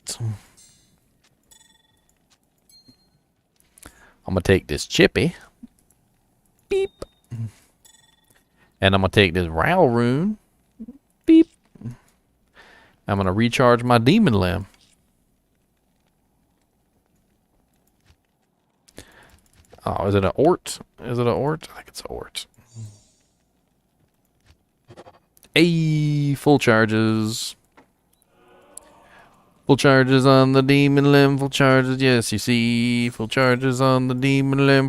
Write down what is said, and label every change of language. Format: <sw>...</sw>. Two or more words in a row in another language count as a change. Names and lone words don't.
<en>I'm going to take this chippy. Beep. And I'm going to take this Ral rune. Beep. I'm going to recharge my demon limb. Oh, is it an Ort? Is it an Ort? I think it's an Ort. Hey, full charges. Full charges on the demon limb. Full charges, yes, you see. Full charges on the demon limb.</en>